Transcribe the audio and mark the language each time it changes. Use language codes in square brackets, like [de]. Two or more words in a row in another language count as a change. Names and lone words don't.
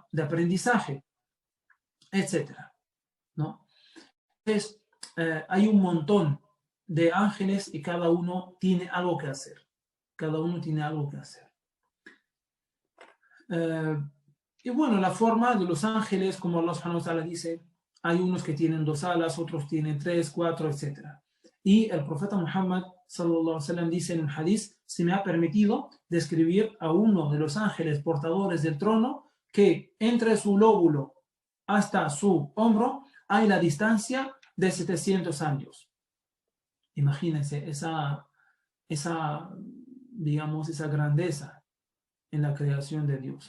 [es] De aprendizaje, etc., ¿no? Entonces, hay un montón de ángeles y cada uno tiene algo que hacer. Cada uno tiene algo que hacer. Y bueno, la forma de los ángeles, como [ar] الله سبحانه وتعالى [es] dice, hay unos que tienen 2 alas, otros tienen 3, 4, etc. Y el profeta Muhammad [ar] صلى الله عليه وسلم [es] dice en un hadith: se me ha permitido describir a uno de los ángeles portadores del trono que entre su lóbulo hasta su hombro hay la distancia de 700 años. Imagínense digamos, esa grandeza en la creación de Dios.